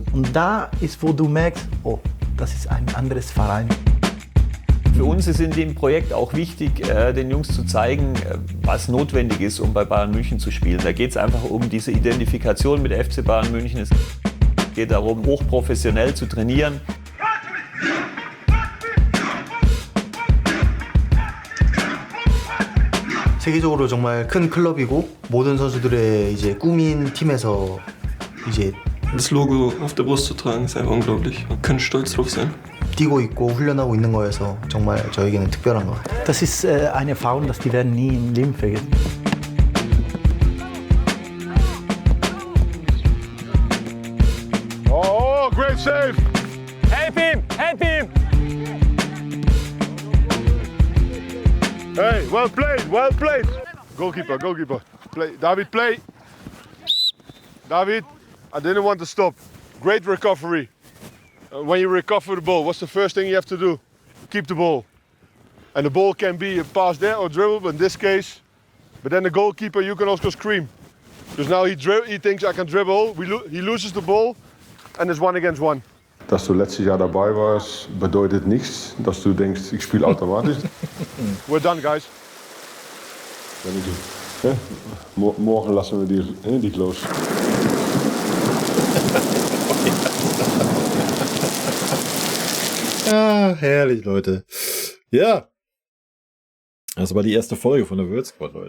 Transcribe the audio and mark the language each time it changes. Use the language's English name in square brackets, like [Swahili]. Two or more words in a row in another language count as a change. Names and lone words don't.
[German] Und da ist, wo du merkst, oh, das ist ein anderes Verein. Für uns ist in dem Projekt auch wichtig, den Jungs zu zeigen, was notwendig ist, um bei Bayern München zu spielen. Da geht es einfach um diese Identifikation mit FC Bayern München. Es geht darum, hochprofessionell zu trainieren. [Korean] 세계적으로 정말 큰 클럽이고 모든 선수들의 이제 꿈인 팀에서 이제 [German] Das Logo auf der Brust zu tragen, ist einfach unglaublich. Man kann stolz drauf sein. [Korean] 뛰고 있고 훈련하고 있는 거여서 정말 저에게는 특별한 것 같아요. [German] Das ist eine Erfahrung, das die werden nie im Leben vergessen. [English] Oh, great save! Help him! Help him! Hey, well played, well played. Goalkeeper. Play, David, play. David, I didn't want to stop. Great recovery. When you recover the ball, what's the first thing you have to do? Keep the ball. And the ball can be a pass there or dribble, but in this case, but then the goalkeeper, you can also scream. Because now he thinks I can dribble, he loses the ball, and it's 1 against 1. [German] Dass du letztes Jahr dabei warst, bedeutet nichts, dass du denkst, ich spiele automatisch. [English] We're done, guys. [German] Morgen lassen wir dich los. Ah, herrlich, Leute. Ja. Das war die erste Folge von der Word Squad, Leute.